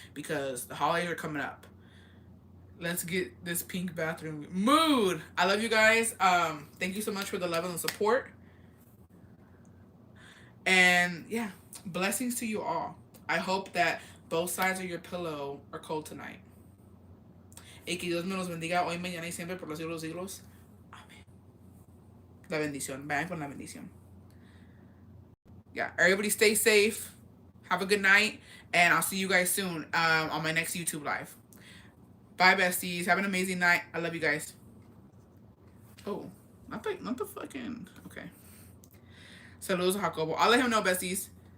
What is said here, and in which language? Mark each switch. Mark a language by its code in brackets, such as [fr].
[en] Because the holidays are coming up. Let's get this pink bathroom mood. I love you guys. Thank you so much for the love and the support. And yeah, blessings to you all. I hope that both sides of your pillow are cold tonight. [es] Y que Dios me los bendiga hoy, mañana y siempre por los siglos de los siglos. Amén. La bendición. Vayan con la bendición. [en] Yeah, everybody stay safe. Have a good night. And I'll see you guys soon on my next YouTube live. Bye, besties. Have an amazing night. I love you guys. Oh, not the fucking... Okay. [es] Saludos a Jacobo. [en] I'll let him know, besties.